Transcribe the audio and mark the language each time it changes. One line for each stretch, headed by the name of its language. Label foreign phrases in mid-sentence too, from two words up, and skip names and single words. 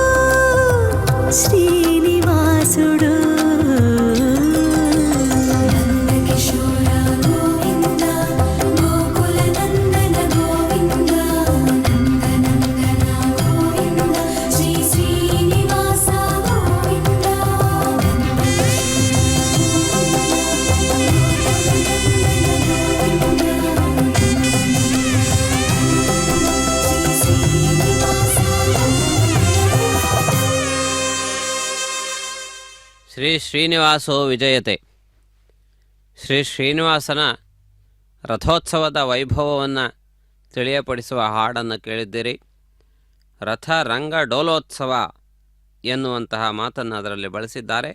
Telugu: శ్రీనివాసుడు నందకిశోర గోవింద గోకుల నందన గోవింద నందనందన గోవింద శ్రీ శ్రీనివాస గోవింద శ్రీ శ్రీనివాస
Sanskrit: ಶ್ರೀ ಶ್ರೀನಿವಾಸೋ ವಿಜಯತೆ.
Kannada: ಶ್ರೀ ಶ್ರೀನಿವಾಸನ ರಥೋತ್ಸವದ ವೈಭವವನ್ನು ತಿಳಿಯಪಡಿಸುವ ಹಾಡನ್ನು ಕೇಳಿದ್ದೀರಿ. ರಥ ರಂಗ ಡೋಲೋತ್ಸವ ಎನ್ನುವಂತಹ ಮಾತನ್ನು ಅದರಲ್ಲಿ ಬಳಸಿದ್ದಾರೆ.